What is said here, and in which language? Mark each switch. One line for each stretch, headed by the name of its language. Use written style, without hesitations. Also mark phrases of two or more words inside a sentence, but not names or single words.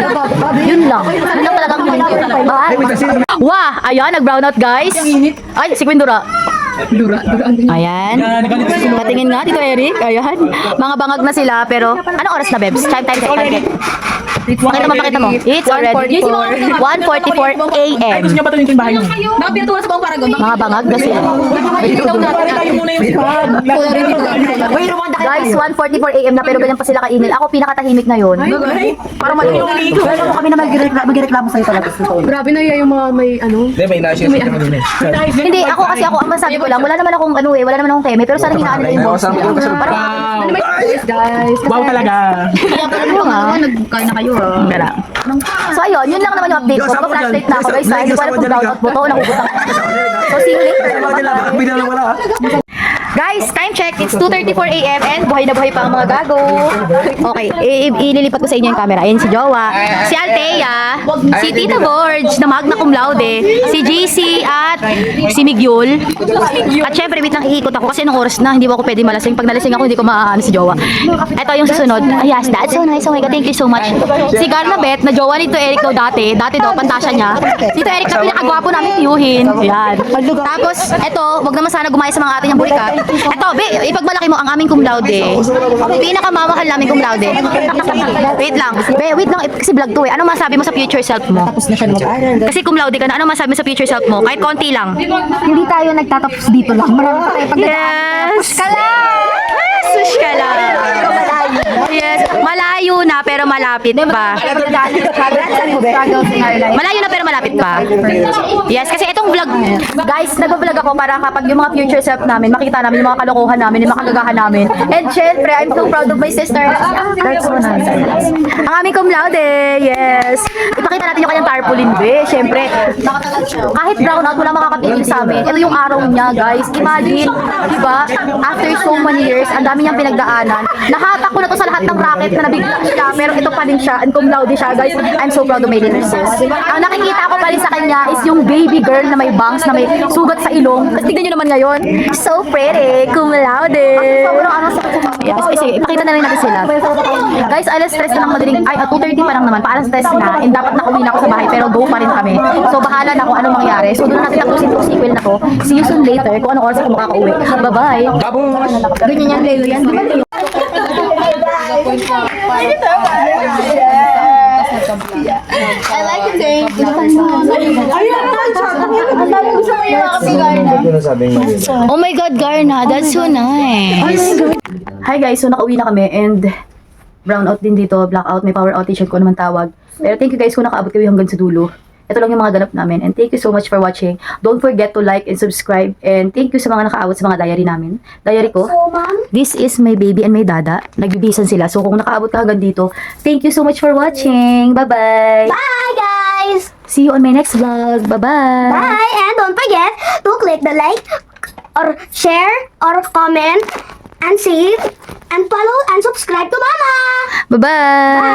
Filipino: Yun lang. Yun lang talagang Wah! Ayan, nag-brown out guys. Ay, si Queen Dura. Ayan. Patingin nga dito, Eric. Ayan. Mga bangag na sila, pero anong oras na, Bebs?
English: Time check.
Filipino: Pakita mo.
English: It's already 1:44 a.m.
Filipino: Gusto niya ba ito yung bahay niyo? Nakapirtuwa sa buong Paragon. Mga bangag na sila. Tayo muna yung spot.
English: Guys, 1:44 a.m.
Filipino: na pero ganyan pa sila kainil. Ako pinakatahimik ngayon. Parang maligo. Pero kami na magreklamo sa'yo talaga. Grabe na yung mga may ano. Hindi, may nasa siya kanina. Hindi, ako ang masabi ko lang, wala naman akong wala naman akong keme, pero sana hinaan nila yung boss Kasama ko kasi Guys. Wow talaga. Ano nga? Nagkain na kayo. So ayun, yun lang naman yung update ko. Mag-flashlight na ako guys. Hindi ko alam kung brownout mo to o nakubutang.
English: So see you later. Guys, time check. It's 2:34 a.m.
Filipino: and buhay na buhay pa ang mga gago. Okay, ililipat ko sa inyo yung camera. Ayan si Jowa, si Althea, si Tita Borge na
Latin: magna cum laude,
Filipino: si JC at si Miguel. At syempre, wait lang, iikot ako kasi nung oras na, hindi ko pwede malasing. Pag nalasing ako, hindi ko maaano si Jowa. Ito yung susunod. Ay,
English: yes, that's so nice. Oh my God, thank you so much.
Filipino: Si Garnabet, na jowa nito Eric daw dati. Dati daw, pantasya niya. Dito Eric na pinakagwapo namin tiyuhin. Yan. Tapos, ito, wag naman sana gumaya sa mga atin yung bulikat. Ito, ipagmalaki mo ang aming
Latin: cum laude.
Filipino: Pinakamamahal namin
Latin: cum laude.
Filipino: Wait lang. Wait lang, kasi vlog to eh. Ano masabi mo sa future?
English: future self
Filipino: mo? Tapos na siya mag-aral. Kasi
Latin: cum laude
Filipino: ka na, ano masabi mo sa
English: future self
Filipino: mo? Kahit konti lang. Hindi tayo nagtatapos dito lang. Marami pa tayo pagdadaan. Yes! Sus ka lang. Yes, malayo na pero malapit pa. Malayo na pero malapit pa. Yes, kasi itong vlog, guys, nag-vlog ako para kapag yung mga
English: future self
Filipino: namin, makita namin yung mga kalokohan namin, yung mga kagagahan namin. And syempre,
English: I'm so proud of my sister. That's so nice.
Filipino: Ang aming
Latin: cum laude,
Filipino: yes. Ipakita natin yung kanyang tarpaulin, be. Syempre, kahit brownout, wala makakatigil sa amin. Ito yung araw niya, guys. Imagine, di ba?
English: After so many years,
Filipino: ang dami niyang pinagdaanan. Nahatak ko na to sa lahat ng racket na nabigla siya, pero ito pa rin siya, and
Latin: cum laude
Filipino: siya, guys.
English: I'm so proud of my little sis.
Filipino: Ang nakikita ko pa rin sa kanya is yung
English: baby girl
Filipino: na may bangs, na may sugat sa ilong. Tapos tignan nyo naman ngayon,
English: so pretty,
Latin: cum laude.
Filipino: Yes, sige, ipakita na rin natin sila. Guys, alas stress na ng madaling, ay, 2:30 pa lang naman, paalas stress na, and dapat nakauwi na ako sa bahay, pero go pa rin kami. So, bahala na kung ano mangyari. So, doon natin tapusin itong sequel na to.
English: See you soon later,
Filipino: kung anong oras ako makakauwi. Bye-bye! Ganyan yan, Leo yan.
English: I like it saying Oh my God, Garna, that's so nice.
Filipino: Hi guys, so nakauwi na kami and brownout din dito, blackout, may
English: power outage
Filipino: kung ano man tawag. Pero
English: thank you guys
Filipino: kung nakaabot kayo hanggang sa dulo. Ito lang yung mga ganap namin
English: and thank you so much for watching. Don't forget to like and subscribe and thank you
Filipino: sa mga nakaabot sa mga diary namin. Diary ko,
English: this is my baby and my dada.
Filipino: Nagbibisan sila. So kung nakaabot ka hanggang dito,
English: thank you so much for watching. Bye-bye! Bye, guys! See you on my next vlog. Bye-bye! Bye! And don't forget to click the like or share or comment and save and follow and subscribe to Mama!